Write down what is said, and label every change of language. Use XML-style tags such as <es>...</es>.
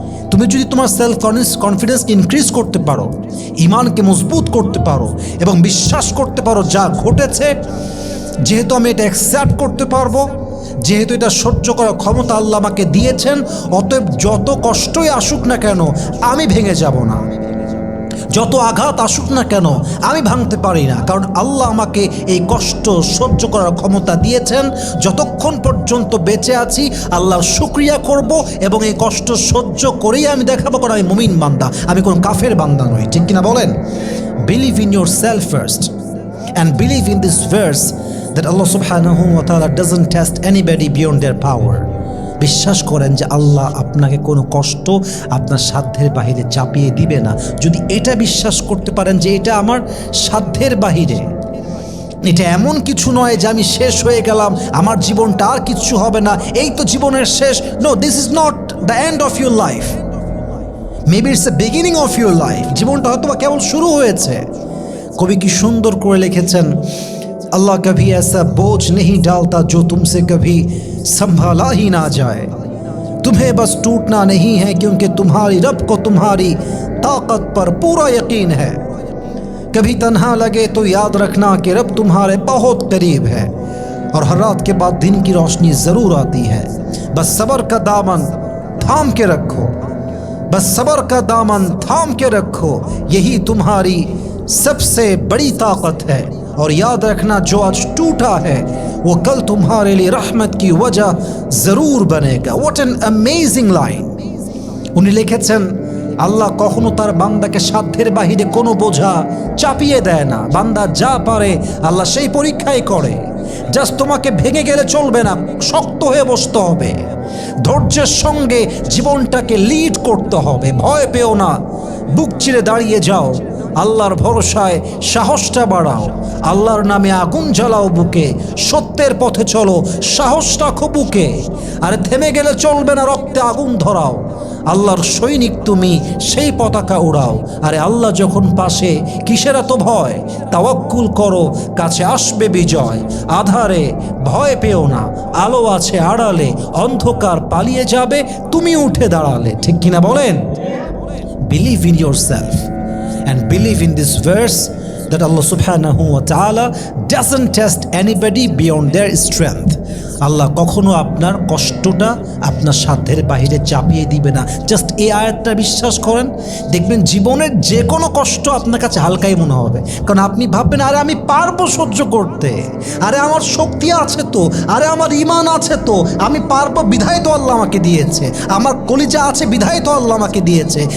<bn>তুমি যদি তোমার সেলফ কনফিডেন্সকে ইনক্রিজ করতে পারো, ঈমানকে মজবুত করতে পারো এবং বিশ্বাস করতে পারো যা ঘটেছে, যেহেতু আমি এটা অ্যাকসেপ্ট করতে পারবো, যেহেতু এটা সহ্য করার ক্ষমতা আল্লাহ আমাকে দিয়েছেন, অতএব যত কষ্টই আসুক না কেন আমি ভেঙে যাব না, যত আঘাত আসুক না কেন আমি ভাঙতে পারি না। কারণ আল্লাহ আমাকে এই কষ্ট সহ্য করার ক্ষমতা দিয়েছেন। যতক্ষণ পর্যন্ত বেঁচে আছি আল্লাহর শুকরিয়া করব এবং এই কষ্ট সহ্য করেই আমি দেখাবো, কারণ আমি মুমিন বান্দা, আমি কোন কাফের বান্দা নই। ঠিক কিনা বলেন?</bn> <en>Believe in yourself first and believe in this verse that Allah subhanahu wa ta'ala doesn't test anybody beyond their power.</en> <bn>বিশ্বাস করেন যে আল্লাহ আপনাকে কোনো কষ্ট আপনার সাধ্যের বাহিরে চাপিয়ে দিবে না। যদি এটা বিশ্বাস করতে পারেন যে এটা আমার সাধ্যের বাহিরে, এটা এমন কিছু নয় যে আমি শেষ হয়ে গেলাম, আমার জীবনটা আর কিচ্ছু হবে না, এই তো জীবনের শেষ।</bn> <en>No, this is not the end of your life, maybe it's the beginning of your life.</en> <bn>জীবনটা হয়তো বা কেবল শুরু হয়েছে। কবি কি সুন্দর করে লিখেছেন,</bn> <hi>अल्लाह कभी ऐसा बोझ नहीं डालता जो तुमसे कभी संभाला ही ना जाए, तुम्हें बस टूटना नहीं है क्योंकि तुम्हारी रब को तुम्हारी ताकत पर पूरा यकीन है, कभी तन्हा लगे तो याद रखना कि रब तुम्हारे बहुत करीब है, और हर रात के बाद दिन की रोशनी ज़रूर आती है, बस सब्र का दामन थाम के रखो, बस सब्र का दामन थाम के रखो, यही तुम्हारी सबसे बड़ी ताकत है, और याद रखना जो आज टूटा है वो कल तुम्हारे लिए रहमत की वजह जरूर बनेगा।</hi> <en>What an amazing line.</en> <bn>उन्नी लिखेছেন আল্লাহ কখনো তার বান্দাকে সাধ্যের বাহিরে কোনো বোঝা চাপিয়ে দেয় না। বান্দা যা পারে আল্লাহ সেই পরীক্ষাই করে। জাস্ট তোমাকে ভেঙে গেলে চলবে না, শক্ত হয়ে বসতে হবে, ধৈর্যের সঙ্গে জীবনটাকে লিড করতে হবে। ভয় পেও না, বুক চিরে দাঁড়িয়ে যাও, আল্লাহর ভরসায় সাহসটা বাড়াও, আল্লাহর নামে আগুন জ্বালাও বুকে, সত্যের পথে চলো, সাহস রাখো বুকে। আর থেমে গেলে চলবে না, রক্তে আগুন ধরাও, আল্লাহর সৈনিক তুমি, সেই পতাকা উড়াও। আরে আল্লাহ যখন পাশে কিসের এত ভয়, তাওয়াক্কুল করো, কাছে আসবে বিজয়। আধারে ভয় পেও না, আলো আছে আড়ালে, অন্ধকার পালিয়ে যাবে তুমি উঠে দাঁড়ালে। ঠিক কিনা বলেন?</bn> <en>Believe in yourself and believe in this verse that Allah subhanahu wa ta'ala doesn't test anybody beyond their strength.</en> <bn>আল্লাহ কখনো আপনার কষ্টটা আপনার সাধ্যের বাহিরে চাপিয়ে দিবে না। জাস্ট এই আয়াতটা বিশ্বাস করেন, দেখবেন জীবনের যে কোনো কষ্ট আপনার কাছে হালকাই মনে হবে। কারণ আপনি ভাববেন, আরে আমি পারবো সহ্য করতে, আরে আমার শক্তি আছে তো, আরে আমার ঈমান আছে তো, আমি পারবো বিধায় তো আল্লাহ আমাকে দিয়েছে, আমার কলিজা আছে বিধায় তো আল্লাহ আমাকে দিয়েছে।</bn>